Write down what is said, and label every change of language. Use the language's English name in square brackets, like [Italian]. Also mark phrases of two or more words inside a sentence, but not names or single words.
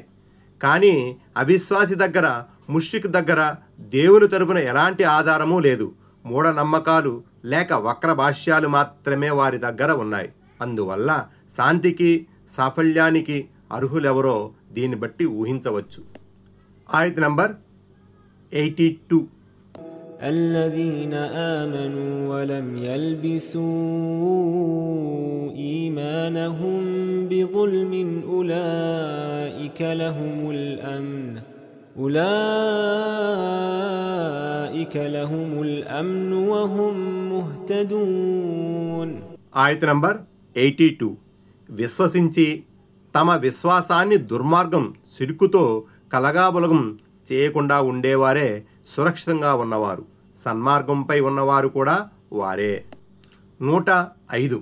[Telugu] కానీ అవిశ్వాసి దగ్గర, ముష్రిక్ దగ్గర దేవుని తరపున ఎలాంటి ఆధారమూ లేదు. మూఢనమ్మకాలు లేక వక్ర భాష్యాలు మాత్రమే వారి దగ్గర ఉన్నాయి. అందువల్ల శాంతికి, సాఫల్యానికి అర్హులెవరో దీన్ని బట్టి ఊహించవచ్చు. ఆయత్ నంబర్ 82. [Arabic] الذين آمنوا ولم يلبسوا إيمانهم بظلم أولئك لهم الأمن وهم مهتدون. [Telugu] ఆయత్ నంబర్ 82. విశ్వసించి తమ విశ్వాసాన్ని దుర్మార్గం, సిరుకుతో కలగాబులగం చేయకుండా ఉండేవారే సురక్షితంగా ఉన్నవారు. సన్మార్గంపై ఉన్నవారు కూడా వారే. 105.